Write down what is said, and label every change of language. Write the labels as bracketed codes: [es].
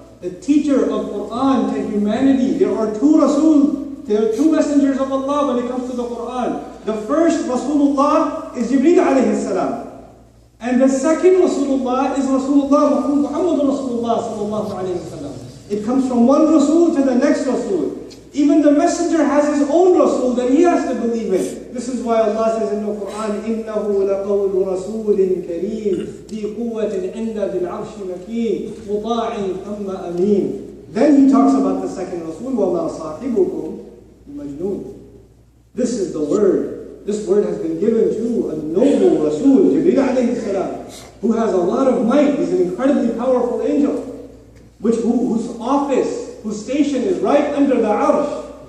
[en] the teacher of Quran to humanity. There are two Rasul, there are two messengers of Allah when it comes to the Quran. The first Rasulullah is Jibreel alayhi salam. And the second Rasulullah is Rasulullah Muhammad Rasulullah sallallahu alayhi wa sallam. It comes from one Rasul to the next Rasul. Even the messenger has his own Rasul that he has to believe in. This is why Allah says in the Quran, [ar] إِنَّهُ لَقَوْلُ رَسُولٍ كَرِيمٍ ذِي قُوَّةٍ عِنْدَ ذِي الْعَرْشِ مَكِينٍ مُطَاعٍ ثَمَّ أَمِينٍ. [en] Then he talks about the second Rasul, [ar] وَمَا صَاحِبُكُمْ مَجْنُونَ. [en] This is the word. This word has been given to a noble Rasul, Jibreel alayhi salam, who has a lot of might. He's an incredibly powerful angel, whose office, whose station is right under the arsh.